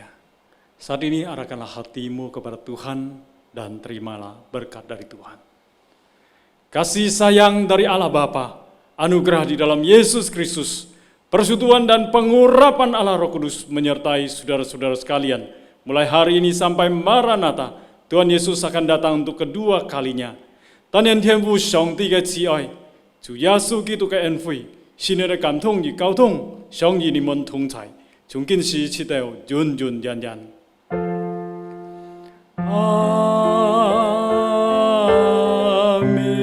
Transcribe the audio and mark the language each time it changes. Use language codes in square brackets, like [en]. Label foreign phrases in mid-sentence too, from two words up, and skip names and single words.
[id] Saat ini arahkanlah hatimu kepada Tuhan dan terimalah berkat dari Tuhan. Kasih sayang dari Allah Bapa, anugerah di dalam Yesus Kristus, persekutuan dan pengurapan Allah Roh Kudus menyertai saudara-saudara sekalian. Mulai hari ini sampai Maranatha, Tuhan Yesus akan datang untuk kedua kalinya. [yue] 但願天父上帝嘅慈愛，主耶穌基督嘅恩惠，聖靈嘅感動與交通，常與你們同在，從今時直到永永遠遠。阿們。